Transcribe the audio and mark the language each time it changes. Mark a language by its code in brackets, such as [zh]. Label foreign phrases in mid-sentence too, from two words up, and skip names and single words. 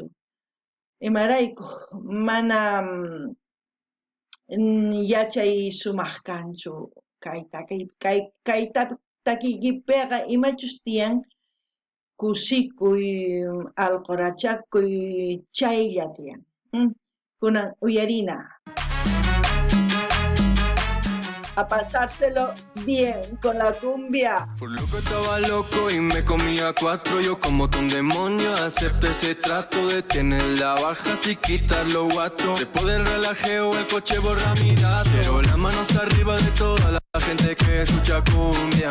[qu] Imarayku mana yachay sumaq kanchu kay takiypiqa imachus tiyan kusikuy, alqurachakuy chaylla tiyan. Kunan uyarina. [es] A pasárselo bien con la cumbia. Por loco estaba loco y me comía cuatro. Yo como un demonio acepto ese trato de tenerla baja sin quitar los guatos. Después del relajeo el coche borra mi dato, pero las manos arriba de toda la gente que escucha cumbia.